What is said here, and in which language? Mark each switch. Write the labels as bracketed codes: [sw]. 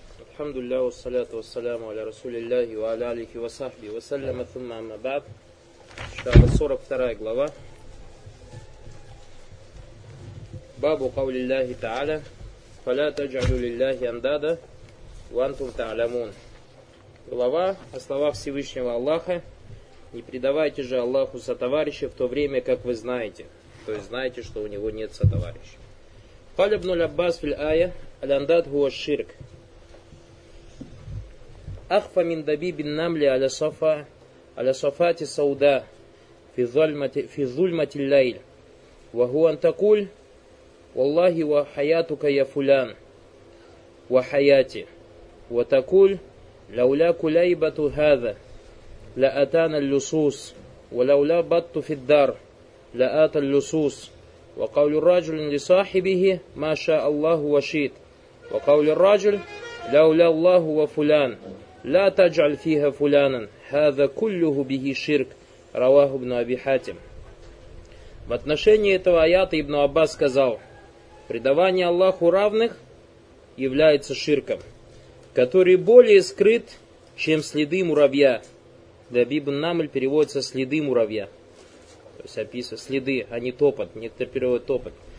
[ar] الحمد لله والصلاة والسلام على رسول الله وعلى آله وصحبه وسلم ثم أما بعد. [ru] 42 глава. [ar] باب قول الله تعالى فلا تجعلوا لله أندادا وأنتم تعلمون. [ru] Глава о словах Всевышнего Аллаха: не предавайте же Аллаху сотоварища в то время, как вы знаете. То есть знаете, что у него нет сотоварища. [ar] قال ابن العباس في الآية الأنداد هو الشرك أخف من دبيب النمل على صفا على صفات سوداء في ظلمة الليل وهو أن تقول والله وحياتك يا فلان وحياتي وتقول لولا كليبة هذا لأتانا اللصوص ولولا بط في الدار لآت اللصوص وقول الرجل لصاحبه ما شاء الله وشيت وقول الرجل لولا الله وفلان لا تجعل فيها فلانا هذا كله به شرك رواه ابن أبي حاتم. [ru] В отношении этого аята ибн Аббас сказал: предавание Аллаху равных является ширком, который более скрыт, чем следы муравья. Дабиб ан-Наml переводится следы муравья. То есть описывает следы, а не топот. Некоторые переводят топот.